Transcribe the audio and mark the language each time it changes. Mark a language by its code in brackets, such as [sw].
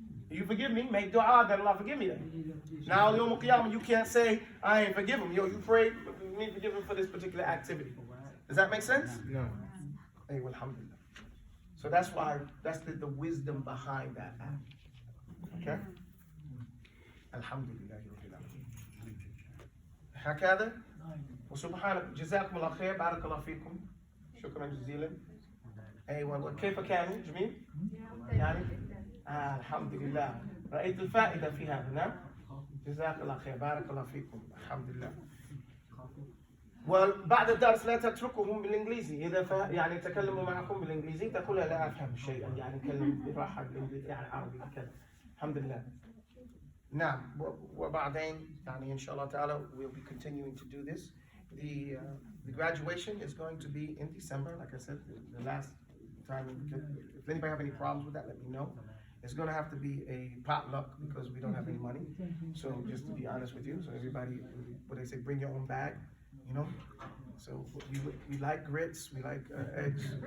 [en] You forgive me, make dua, then Allah forgive me then. Now, Yawm al-Qiyamah, you can't say, I ain't forgive him. You pray, you need to forgive him for this particular activity. Does that make sense? No. Hey, well, alhamdulillah. So that's why, that's the wisdom behind that act. Okay? Alhamdulillah. [ar] هكذا وسبحانك جزاكم الله خير بارك الله فيكم شكرا جزيلا. ايوه كيف كان جميل؟ يعني الحمد لله رأيت الفائدة في هذا. نعم جزاك الله خير بارك الله فيكم الحمد لله. وبعد الدرس لا تتركهم بالانجليزي. اذا يعني تكلموا معكم بالانجليزي تقول لا افهم شيئا، يعني نتكلم براحه بالانجليزي يعني عربي كذا. الحمد لله. نعم وبعدين يعني ان شاء الله تعالى [en] we'll be continuing to do this. The graduation is going to be in December, like I said, the last time. If anybody have any problems with that, let me know. It's going to have to be a potluck because we don't have any money. So just to be honest with you, so everybody, what they say, bring your own bag, So we like grits, we like eggs.